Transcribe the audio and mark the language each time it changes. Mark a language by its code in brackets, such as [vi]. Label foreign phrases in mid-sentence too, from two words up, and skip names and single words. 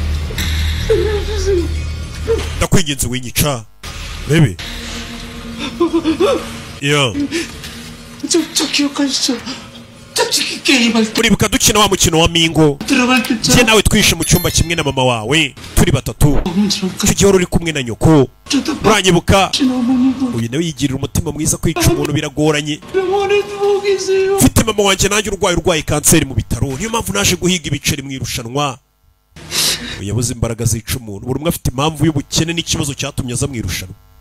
[rw] ndakwinginze winyica bebe yo [ko] 저 기억하시죠? 게임할 때 [rw] uribuka dukina wa mukino wa mingo njye nawe twishe mu cyumba kimwe na mama wawe turi batatu icyo gihe uri kumwe na nyoko uranyibuka uyu nawe yigirira umutima mwiza kwica umuntu biragoranye mfite mama wanjye nanjye urwaye kanseri mu bitaro niyo mpamvu naje guhiga ibiceri mu irushanwa yabuze imbaraga zica umuntu buri umwe afite impamvu y'ubukene n'ikibazo cyatumye aza mu irushanwa